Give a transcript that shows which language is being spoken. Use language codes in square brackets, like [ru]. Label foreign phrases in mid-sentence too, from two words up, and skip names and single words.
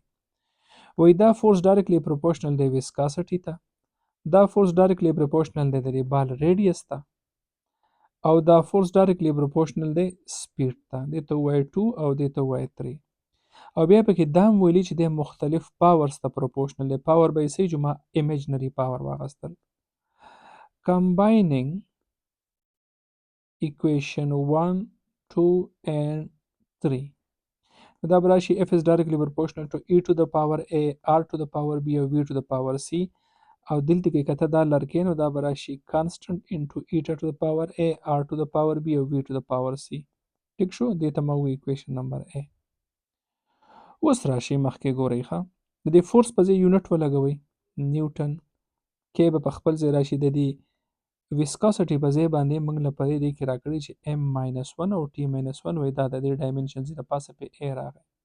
[ps] وایي دا فورس [en] directly proportional [ps] دی ویسکاسټي ته، دا فورس [en] directly proportional [ps] دی د دې بال ریډیس ته، او دا فورس [en] directly proportional [ps] دی سپیډ ته. دې ته ووایي 2 او دې ته ووایي 3. او بیا پکې دا هم ویلي چې دی مختلف پاورز ته پروپورشنل دی. پاور به یې څه چې ما [en] imaginary power [ps] واخیستل. [en] Combining equation 1 2 and 3 [ps] دا به راشي [en] F is directly proportional to e to the power a r to the power b او v to the power c. [ps] او دلته کې کته دا لرکې نو دا به راشي [en] constant into eta to the power a r to the power b [ps] او [en] v to the power c. [ps] ټیک شو. دې ته ما وایي equation نمبر a. اوس راشي مخکې ګورئ ښه د دې فورس په ځای یونټ ولګوئ نیوټن. کې به په خپل ځای راشي. د دې ویسکاسټي په ځای باندې موږ له په دې کې راکړي چې m-1 او t-1 وایي دا د دې ډایمنشنز د پاسه په a راغی.